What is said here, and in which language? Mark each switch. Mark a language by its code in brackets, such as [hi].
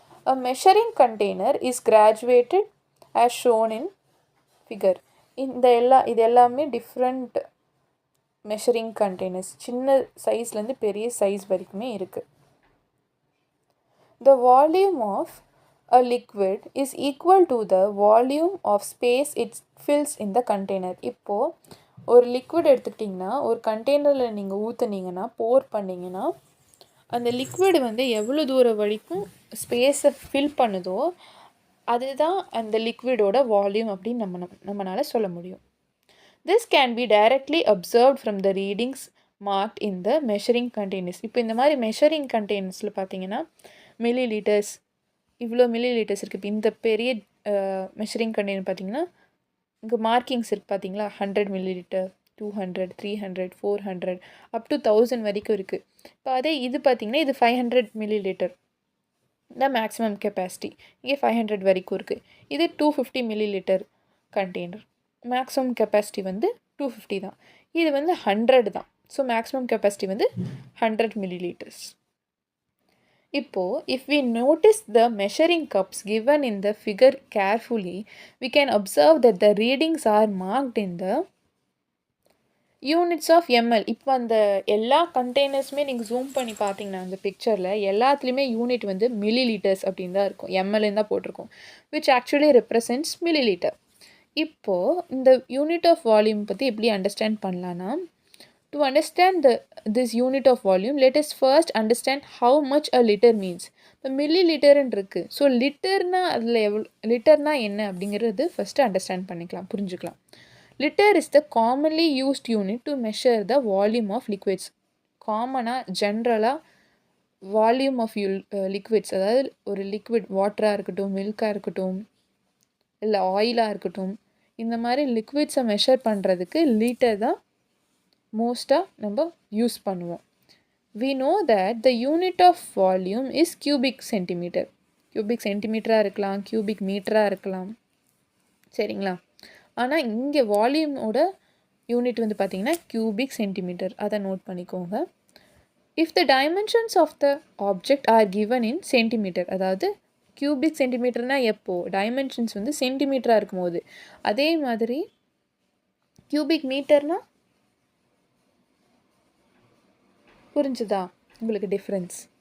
[en] A measuring container is graduated as shown in figure. [ta] இது எல்லாமே different measuring containers, சின்ன சைஸ்லேருந்து பெரிய சைஸ் வரைக்குமே இருக்குது. [en] The volume of a liquid is equal to the volume of space it fills in the container. [ta] இப்போது ஒரு liquid எடுத்துக்கிட்டிங்கன்னா ஒரு கண்டெய்னரில் நீங்கள் ஊற்றுனீங்கன்னா, போர் பண்ணிங்கன்னா அந்த லிக்விட் வந்து எவ்வளோ தூரம் வரைக்கும் ஸ்பேஸை ஃபில் பண்ணுதோ அதுதான் அந்த லிக்விடோட வால்யூம் அப்படின்னு நம்மளால் சொல்ல முடியும். [en] This can be directly observed from the readings marked in the measuring containers. [ta] இப்போ இந்த மாதிரி மெஷரிங் கண்டெய்னர்ஸில் பார்த்தீங்கன்னா மில்லி லிட்டர்ஸ், இவ்வளோ மில்லி லிட்டர்ஸ் இருக்குது. இப்போ இந்த பெரிய மெஷரிங் கண்டெய்னர் பார்த்தீங்கன்னா இங்கே மார்க்கிங்ஸ் இருக்குது பார்த்தீங்களா, 100 மில்லி லிட்டர், 200, 300, 400 அப் டு 1000 வரைக்கும் இருக்குது. இப்போ அதே இது பார்த்திங்கன்னா இது 500 மில்லி லிட்டர் தான் மேக்ஸிமம் கெப்பாசிட்டி, இங்கே 500 வரைக்கும் இருக்குது. இது 250 milli litre container, maximum capacity வந்து 250 தான். இது வந்து 100 தான். ஸோ மேக்ஸிமம் கெப்பாசிட்டி வந்து 100 மில்லி லிட்டர்ஸ். இப்போது [en] if we notice the measuring cups given in the figure carefully, we can observe that the readings are marked in the units of ML. [ta] இப்போ அந்த எல்லா கண்டெய்னர்ஸுமே நீங்கள் ஜூம் பண்ணி பார்த்தீங்கன்னா அந்த பிக்சரில் எல்லாத்துலேயுமே யூனிட் வந்து மில்லி லிட்டர்ஸ் அப்படின்னு தான் இருக்கும், எம்எல்ன்னு தான் போட்டிருக்கும், [en] Which actually represents millilitre. [ta] இப்போது இந்த யூனிட் ஆஃப் வால்யூம் பற்றி எப்படி அண்டர்ஸ்டாண்ட் பண்ணலான்னா, [en] to understand this unit of volume, let us first understand how much a liter means. [ta] இப்போ மில்லி லிட்டர்ன்னு இருக்குது. ஸோ லிட்டர்னா அதில் லிட்டர்னா என்ன அப்படிங்கிறது ஃபஸ்ட்டு அண்டர்ஸ்டாண்ட் பண்ணிக்கலாம், புரிஞ்சுக்கலாம். [en] Litre is the commonly used unit to measure the volume of liquids. [ta] காமனாக ஜென்ரலாக volume of liquids, அதாவது ஒரு லிக்விட் வாட்டராக இருக்கட்டும், மில்காக இருக்கட்டும், இல்லை ஆயிலாக இருக்கட்டும், இந்த மாதிரி லிக்விட்ஸை மெஷர் பண்ணுறதுக்கு லிட்டர் தான் மோஸ்ட்டாக நம்ம யூஸ் பண்ணுவோம். [en] we know that the unit of volume is cubic centimeter. [ta] cubic சென்டிமீட்டராக இருக்கலாம், cubic மீட்டராக இருக்கலாம், சரிங்களா? ஆனால் இங்கே வால்யூமோட யூனிட் வந்து பார்த்திங்கன்னா cubic சென்டிமீட்டர், அதை நோட் பண்ணிக்கோங்க. [en] if the dimensions of the object are given in centimeter, [ta] அதாவது cubic சென்டிமீட்டர்னால் எப்போது டைமென்ஷன்ஸ் வந்து சென்டிமீட்டராக இருக்கும்போது, அதே மாதிரி cubic மீட்டர்னால் புரிஞ்சுதா உங்களுக்கு டிஃப்ரென்ஸ்?